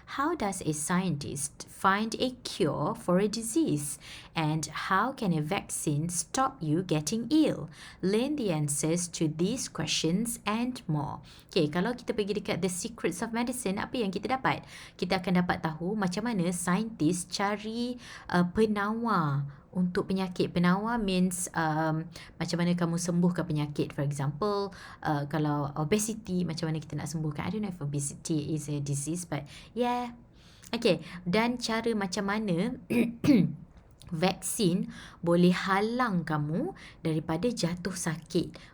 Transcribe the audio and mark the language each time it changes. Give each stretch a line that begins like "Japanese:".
English: How does a scientist find a cure for a disease? And how can a vaccine stop you getting ill? Learn the answers to these questions and more.
Malay: Okay, kalau kita pergi dekat the secrets of medicine, apa yang kita dapat? Kita akan dapat tahu macam mana saintis cari penawar untuk penyakit. Penawar means macam mana kamu sembuhkan penyakit.
English: For example,
Malay: kalau obesity, macam mana kita nak sembuhkan.
English: I don't know if obesity is a disease, but yeah.
Malay: Okay, dan cara macam mana vaksin boleh halang kamu daripada jatuh sakit.